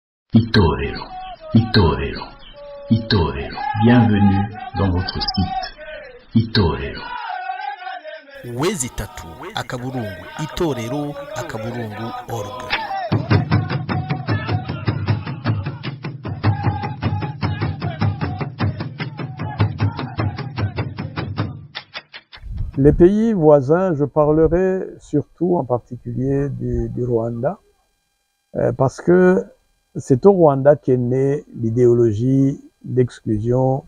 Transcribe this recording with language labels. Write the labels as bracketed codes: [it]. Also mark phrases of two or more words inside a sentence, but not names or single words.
[rw] Itorero, Itorero, Itorero. [fr] Bienvenue dans votre site. [rw] Itorero. Wezi tatu akaburungu itorero akaburungu org. [fr] Les pays voisins, je parlerai surtout en particulier du Rwanda, parce que c'est au Rwanda qu'est née l'idéologie d'exclusion